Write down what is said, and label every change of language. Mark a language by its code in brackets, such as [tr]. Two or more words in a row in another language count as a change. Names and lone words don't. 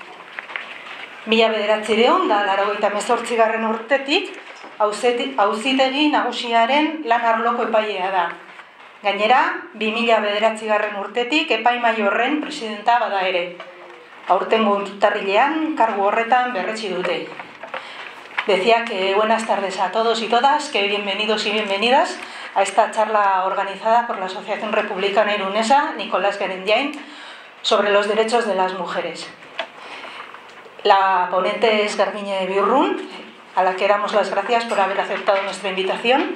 [eu] 1988. urtetik auzitegi nagusiaren lan arloko epailea da. Gainera, 2009. urtetik epaimahai horren presidenta bada ere. Aurtengo urtarrilean kargu horretan berretsi dute. [es] Decía que buenas tardes a todos y todas, que bienvenidos y bienvenidas a esta charla organizada por la Asociación Republicana Irunesa Nicolás Gerendiain sobre los derechos de las mujeres. La ponente es Garbine Biurrun, a la que damos las gracias por haber aceptado nuestra invitación.